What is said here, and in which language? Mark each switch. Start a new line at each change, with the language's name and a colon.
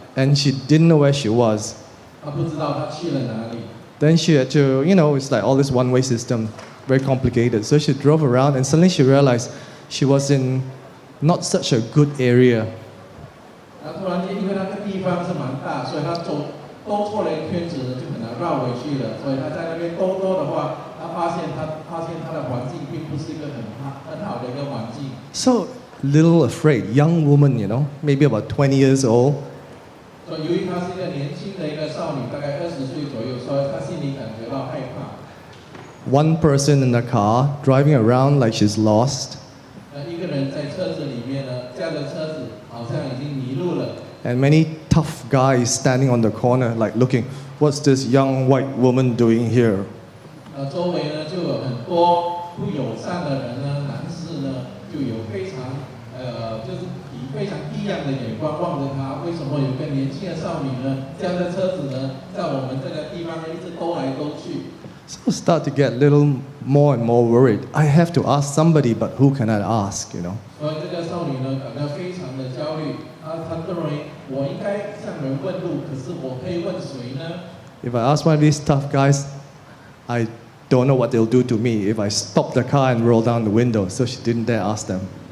English: And she didn't know where she was.
Chinese: 他不知道他去了哪里。
English: Then she had to, it's like all this one-way system, very complicated. So she drove around and suddenly she realized she was in not such a good area.
Chinese: 然后突然间，因为那个地方是蛮大，所以他兜错了一圈子呢，就可能绕回去了。所以他在那边兜的话，他发现他的环境并不是一个很好的一个环境。
English: So little afraid, young woman, maybe about 20 years old.
Chinese: 所以由于她是一个年轻的一个少女，大概20岁左右，所以她心里感觉到害怕。
English: One person in the car driving around like she's lost.
Chinese: 一个人在车子里面呢，驾着车子好像已经迷路了。
English: And many tough guys standing on the corner, like looking, what's this young white woman doing here?
Chinese: 周围呢就有很多不友善的人呢，男士呢就有非常就是以非常异样的眼光望着他。为什么有个年轻的少女呢，驾着车子呢，在我们这个地方呢一直兜来兜去？
English: So start to get a little more and more worried. I have to ask somebody, but who can I ask, you know?
Chinese: 所以这个少女呢感到非常的焦虑，她认为我应该向人问路，可是我可以问谁呢？
English: If I ask one of these tough guys, I don't know what they'll do to me if I stop the car and roll down the window. So she didn't dare ask them.